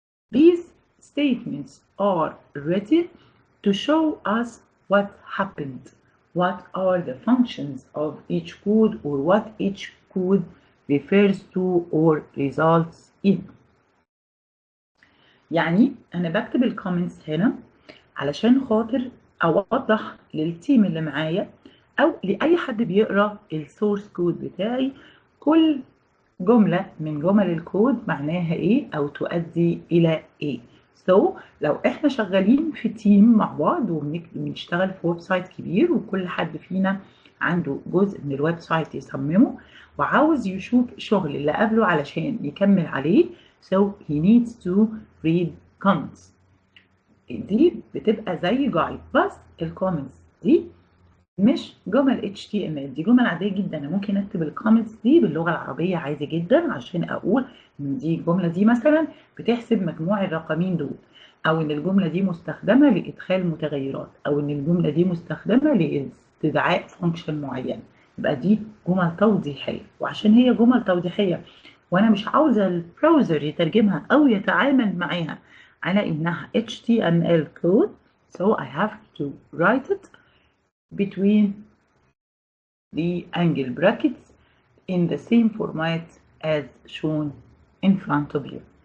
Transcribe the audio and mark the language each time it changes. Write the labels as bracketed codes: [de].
[en] These statements are written to show us what happened, what are the functions of each code, or what each code refers to or results in. [ar] يعني أنا بكتب الكومنتس هنا علشان خاطر أوضح للتيم اللي معايا أو لأي حد بيقرأ السورس كود بتاعي كل جملة من جمل الكود معناها إيه أو تؤدي إلى إيه. لو إحنا شغالين في تيم مع بعض وبنشتغل في ويب سايت كبير وكل حد فينا عنده جزء من الويب سايت يصممه وعاوز يشوف شغل اللي قبله علشان يكمل عليه، [en] so he needs to read comments. [ar] دي بتبقى زي جايد، بس الكومنتس دي مش جمل HTML، دي جمل عادية جدا. أنا ممكن أكتب الكومنتس دي باللغة العربية عادي جدا عشان أقول إن دي الجملة دي مثلا بتحسب مجموع الرقمين دول، أو إن الجملة دي مستخدمة لإدخال متغيرات، أو إن الجملة دي مستخدمة لاستدعاء فانكشن معين. يبقى دي جمل توضيحية، وعشان هي جمل توضيحية وأنا مش عاوزة البراوزر يترجمها أو يتعامل معاها على إنها [en] HTML code, so I have to write it between the angle brackets in the same format as shown in front of you.